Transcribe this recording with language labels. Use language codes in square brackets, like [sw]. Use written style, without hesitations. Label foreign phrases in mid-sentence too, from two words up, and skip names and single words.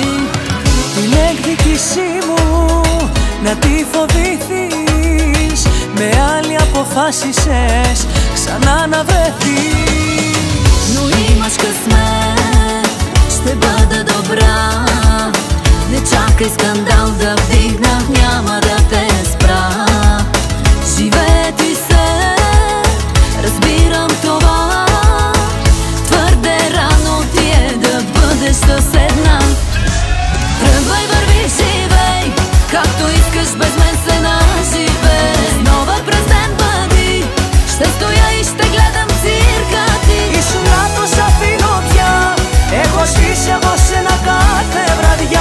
[el] Την εκδίκησή μου να τη φοβηθείς. Με άλλη αποφάσισες ξανά να βρεθείς. [bg] Но имаш късмет, ще бъда добра. Не чакай скандал да вдигна, няма да те спра. Живее ти се, разбирам това. С една. Тръгвай, върви, живей, както искаш, без мен се наживей. Нова през ден бъди, ще стоя и ще гледам цирка ти. [el] Ήσουν λάθος, αφήνω πια. Έχω σβήσει από σένα κάθε βραδιά.